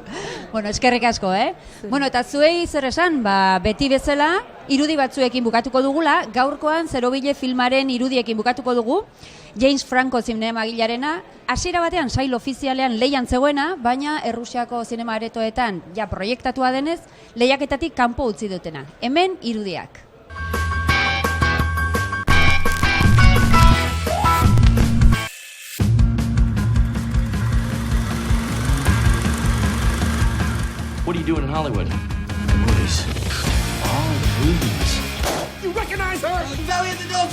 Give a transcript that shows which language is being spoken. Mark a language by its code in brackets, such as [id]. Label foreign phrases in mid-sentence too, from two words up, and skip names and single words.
[eu] Eskerrik asko, eta zuei zer esan, beti bezala, irudi batzuekin bukatuko dugula, gaurkoan Zerobile filmaren irudiekin bukatuko dugu, James Franco zinemagilearena, hasiera batean sail ofizialean lehian zegoena, baina Errusiako zinema aretoetan ja proiektatua denez, lehiaketatik kanpo utzi dutena. Hemen irudiak. [en] What are you doing in Hollywood? Movies. Oh, movies. You recognize her? Valley of the Dome.